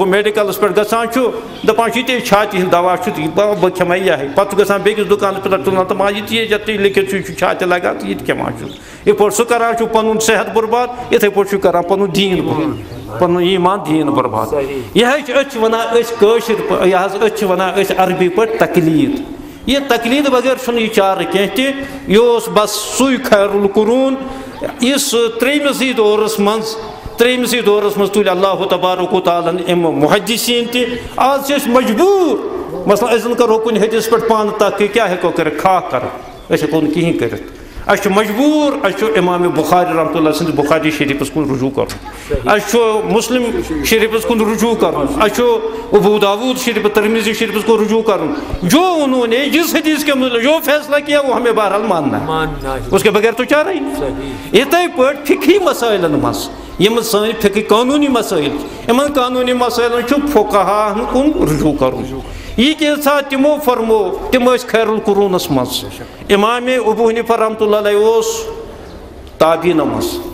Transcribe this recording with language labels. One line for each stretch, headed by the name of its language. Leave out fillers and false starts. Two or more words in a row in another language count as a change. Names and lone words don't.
Kashmiri: ہُہ میڈیکلس پٮ۪ٹھ گژھان چھُ دپان چھُ یہِ چھاتہِ ہُنٛد دوا چھُ بہٕ کھٮ۪مے یہے پتہٕ چھُ گژھان بیٚکِس دُکانس پٮ۪ٹھ تُلان دپان یہِ تہِ ییٚتہِ تہِ لیکھِتھ چھُ یہِ چھُ چھاتہِ لگان تہٕ یہِ تہِ کھٮ۪وان چھُ یِتھ پٲٹھۍ سُہ کران چھُ پنُن صحت برباد یِتھٕے پٲٹھۍ چھُ کران پنُن دیٖن پنُن ایمان دیٖن برباد یہے چھِ أسۍ چھِ ونان أسۍ کٲشِر یہِ حظ أسۍ چھِ ونان أسۍ عربی پٲٹھۍ تقلیٖد یہ تقلیٖد بغیر چھُنہٕ یہِ چارٕ کینٛہہ تہِ یہِ اوس بس سُے
Arabic: خیر القرون
Kashmiri: یُس ترٛیٚیمِسٕے دورس منٛز تُلۍ اللہ تبارک و تعالیٰ ہن اَمہِ محدثیٖن تہِ آز چھِ أسۍ مجبوٗر مثلاً أسۍ زن کرو کُنہِ حدیث پٮ۪ٹھ پانہٕ تحقیٖق کیٛاہ ہٮ۪کو کٔرِتھ خاک کرو أسۍ ہٮ۪کو نہٕ کِہیٖنۍ کٔرِتھ اَسہِ چھُ مجبوٗر اَسہِ چھُ امام بخاری رحمتہ اللہ سٕنٛدِس بخاری شریٖفس کُن رجوٗع کرُن اَسہِ چھُ مسلم شریٖفس کُن رجوٗع کرُن اَسہِ چھُ ابو داود شریٖف ترمذی شریٖفس کُن رجوٗع کرُن
Urdu: جو انہوں نے جس حدیث کے مطلب جو فیصلہ کیا وہ ہمیں بہرحال ماننا ہے اس کے بغیر تو چارہ ہی
Kashmiri: یِتھٕے پٲٹھۍ فقہی مسائلن منٛز یِم سٲنۍ فقہی قانوٗنی مسائل یِمن قانوٗنی مسائلن چھُ فقہاہن کُن رجوٗع کرُن یہ کینٛژھا تِمو فرمو تِم ٲسۍ خیر القرونس منٛز امام ابو حنیفہ رحمتہ اللہ علیہ اوس تابعیٖنو منٛز